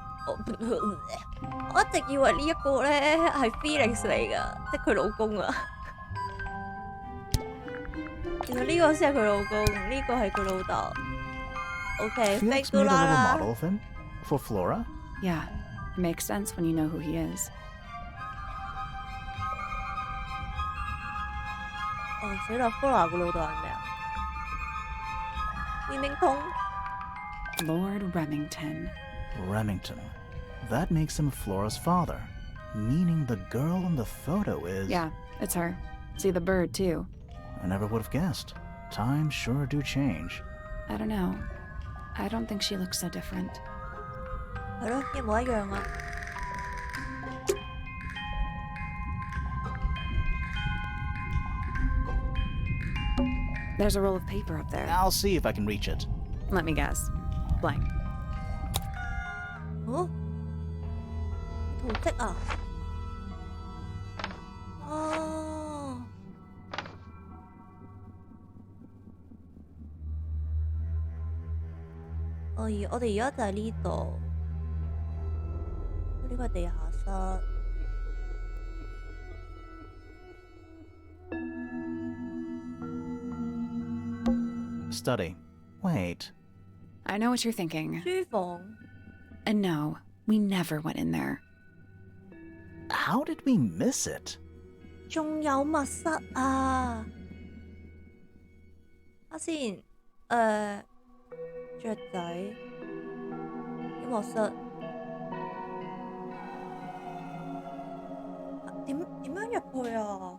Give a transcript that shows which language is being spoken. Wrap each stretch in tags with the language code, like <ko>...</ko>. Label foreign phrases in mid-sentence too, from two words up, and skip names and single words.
<yue>我一直以為呢一個咧係 Felix 嚟㗎，即係佢老公啊。原來呢個先係佢老公，呢個係佢老豆。OK，</yue> <en>Felix made a little model of him for Flora. Yeah, it makes sense when you know who he is.</en> <yue>哦，死啦 ！Flora 個老豆係咩啊？面明通</yue> <en>Lord Remington. Remington. That makes him Flora's father, meaning the girl in the photo is... Yeah, it's her. See the bird, too. I never would have guessed. Times sure do change. I don't know. I don't think she looks so different.</en> <yue>係咯，一模一樣啊！</yue> <en>There's a roll of paper up there. I'll see if I can reach it. Let me guess. Blank.</en> <yue>哦，圖跡啊！哦，我哋而家就喺呢度，呢個係地下室。</yue> <en>Study. Wait. I know what you're thinking.</en> <yue>書房</yue> <en>And no, we never went in there. How did we miss it?</en> <yue>仲有密室啊！先，雀仔音樂室點樣入去啊？</yue>